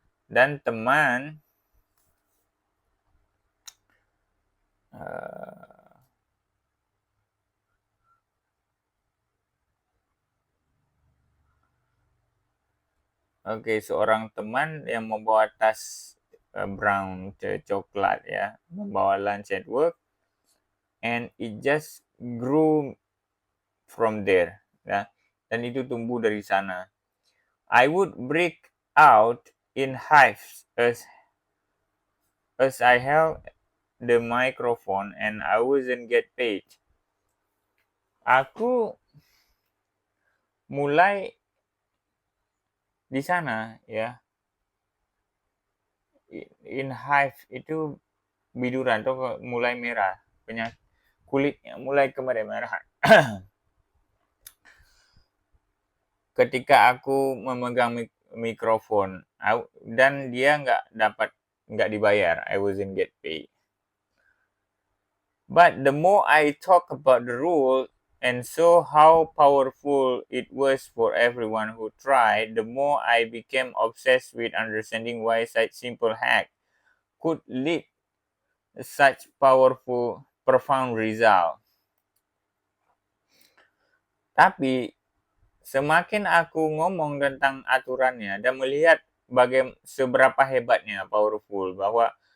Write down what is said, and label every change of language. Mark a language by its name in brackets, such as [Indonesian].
[Indonesian] Dan teman seorang teman yang membawa tas brown coklat ya, membawa [English] lunch at work, and it just grew from there [Indonesian] ya, dan itu tumbuh dari sana. [English] I would break out in hives as I held the microphone and I wasn't get paid. [Indonesian] Aku mulai di sana ya, in hive itu biduran atau mulai merah, kulitnya mulai kemerahan. Ketika aku memegang mikrofon dan dia nggak dibayar, [English] I wasn't get paid. But the more I talk about the rule and saw how powerful it was for everyone who tried, the more I became obsessed with understanding why such simple hack could lead such powerful, profound result. [Indonesian] Tapi semakin aku ngomong tentang aturannya dan melihat seberapa hebatnya powerful, bahwa